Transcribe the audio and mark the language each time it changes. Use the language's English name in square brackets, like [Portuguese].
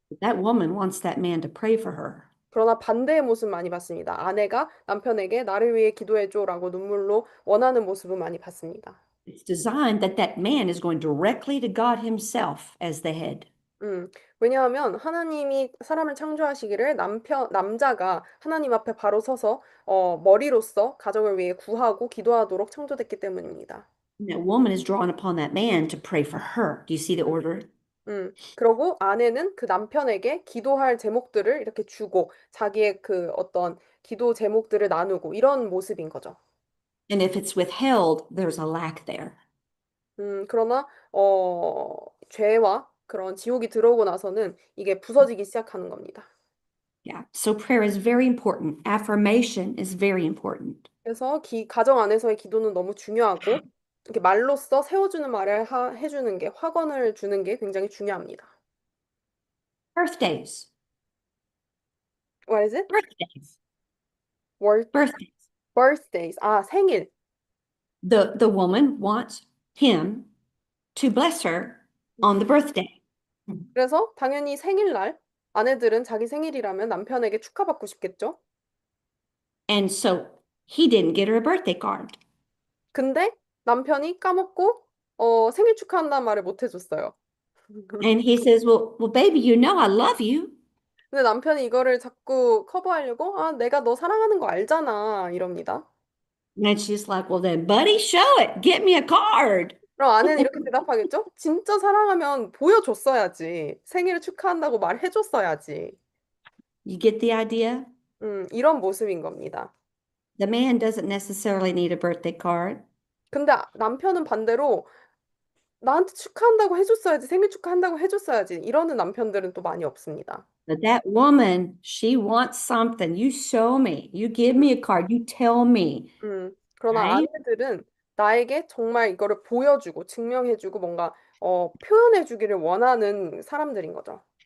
[English] That woman wants that man to pray for her. [Korean] 그러나 반대의 모습 많이 봤습니다. 아내가 남편에게 나를 위해 기도해 줘라고 눈물로 원하는 모습을 많이 봤습니다. [English] It's designed that that man is going directly to God himself as the head. [Korean] 왜냐하면 하나님이 사람을 창조하시기를 남자가 하나님 앞에 바로 서서 머리로서 가정을 위해 구하고 기도하도록 창조됐기 때문입니다. [English] And that woman is drawn upon that man to pray for her. Do you see the order? [Korean] 그러고 아내는 그 남편에게 기도할 제목들을 이렇게 주고 자기의 그 어떤 기도 제목들을 나누고 이런 모습인 거죠. [English] And if it's withheld, there's a lack there. [Korean] 그러나 죄와 그런 지옥이 들어오고 나서는 이게 부서지기 시작하는 겁니다. [English] Yeah. So prayer is very important. Affirmation is very important. [Korean] 그래서 가정 안에서의 기도는 너무 중요하고 이렇게 말로써 세워주는 말을 해주는 게 확언을 주는 게 굉장히 중요합니다. [English] Birthdays. What is it? Birthdays. Word, Birthdays. birthdays. [Korean] 아, 생일. [English] The woman wants him to bless her on the birthday. [Korean] 그래서 당연히 생일날 아내들은 자기 생일이라면 남편에게 축하받고 싶겠죠? [English] And so he didn't get her a birthday card. [Korean] 근데 남편이 까먹고 생일 축하한다는 말을 못 해줬어요. [English] And he says, well, baby, you know I love you. [Korean] 근데 남편이 이거를 자꾸 커버하려고 아, 내가 너 사랑하는 거 알잖아 이럽니다. [English] And she's like, well, then, buddy, show it. Get me a card. [Korean] 그럼 아내는 이렇게 대답하겠죠? 진짜 사랑하면 보여줬어야지. 생일을 축하한다고 말해줬어야지. [English] You get the idea? [Korean] 이런 모습인 겁니다. [English] The man doesn't necessarily need a birthday card. [Korean] 근데 남편은 반대로 나한테 축하한다고 해줬어야지. 생일 축하한다고 해줬어야지. 이러는 남편들은 또 많이 없습니다. [English] But that woman, she wants something. You show me. You give me a card. You tell me. [Korean] 그러나 [English] Right? [Korean] 아내들은 나에게 정말 이거를 보여주고 증명해주고 뭔가 표현해주기를 원하는 사람들인 거죠.